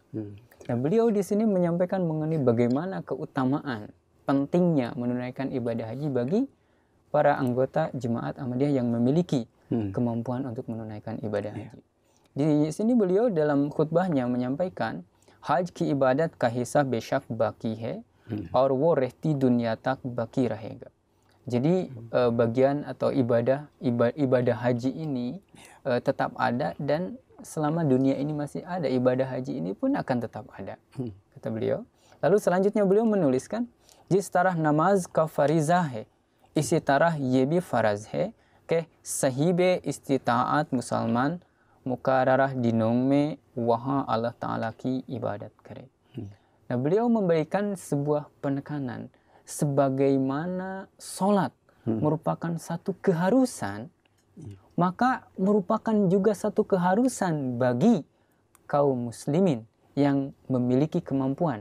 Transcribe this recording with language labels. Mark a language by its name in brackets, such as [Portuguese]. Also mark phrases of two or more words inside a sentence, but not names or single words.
[Indonesian] Nah, beliau di sini menyampaikan mengenai bagaimana keutamaan pentingnya menunaikan ibadah haji bagi para anggota Jemaat Ahmadiyah yang memiliki kemampuan untuk menunaikan ibadah haji. Di sini beliau dalam khutbahnya menyampaikan, [Urdu] حج کی عبادت کا حصہ بیشک باقی ہے اور وہ رہتی دنیا تک باقی رہے گا. [Indonesian] Jadi bagian atau ibadah haji ini tetap ada, dan selama dunia ini masih ada, ibadah haji ini pun akan tetap ada, kata beliau. Lalu selanjutnya beliau menuliskan, [Urdu] جس طرح نماز کا فریضہ ہے، اسی طرح یہ بھی فرض ہے کہ صاحبِ استطاعت مسلمان مقررہ دنوں میں وہاں اللہ تعالیٰ کی عبادت کرے. [Indonesian] Nah, beliau memberikan sebuah penekanan sebagaimana sholat merupakan satu keharusan, maka merupakan juga satu keharusan bagi kaum muslimin yang memiliki kemampuan.